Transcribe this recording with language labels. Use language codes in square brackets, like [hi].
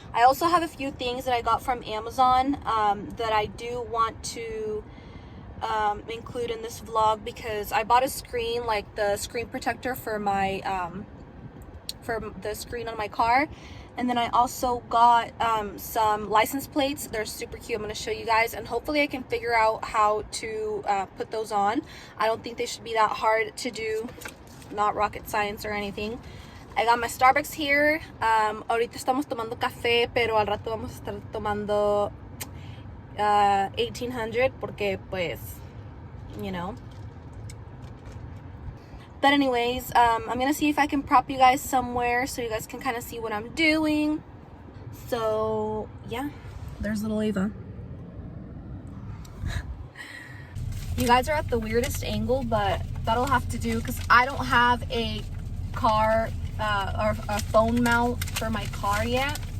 [en] I also have a few things that I got from Amazon that I do want to include in this vlog, because I bought a screen, like the screen protector for my for the screen on my car, and then I also got some license plates. They're super cute. I'm going to show you guys, and hopefully I can figure out how to put those on. I don't think they should be that hard to do, not rocket science or anything. I got my Starbucks here. [es] Ahorita estamos tomando café, pero al rato vamos a estar tomando 1800 porque pues, [en] you know. But anyways, I'm gonna see if I can prop you guys somewhere so you guys can kind of see what I'm doing. So yeah, there's little Ava. You guys are at the weirdest angle, but that'll have to do because I don't have a car or a phone mount for my car yet.